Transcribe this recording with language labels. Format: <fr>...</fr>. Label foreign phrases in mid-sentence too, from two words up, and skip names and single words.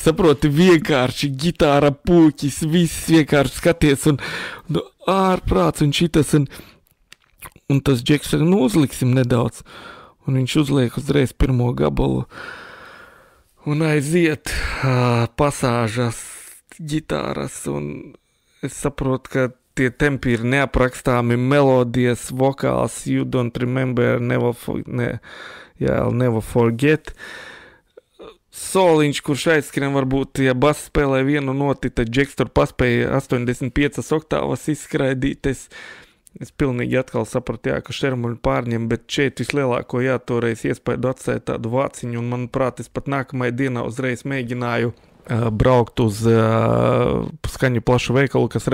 <lv>Saproti, vienkārši ģitāra, pūķis, viss vienkārši skaties un ārprāts un šitas un tas džeks saka, uzliksim nedaudz. Un viņš uzliek uzreiz pirmo gabalu un aiziet pasāžas ģitāras. Un es saprotu, ka tie tempi ir neaprakstāmi, melodijas, vokāls,</lv> <en>you don't remember, never forget.</en> <lv>Soliņš, kurš aizskrien, varbūt, ja bass spēlē vienu noti, tad džeks tur paspēja 85 oktāvas izskraidīt. Es pilnīgi atkal sapratu, ka šermuļu pārņem, bet šeit vislielāko toreiz iespēju atstāja tādu vāciņu, un manuprāt, es pat nākamajā dienā uzreiz mēģināju braukt uz skaņu plašu veikalu, kas</lv>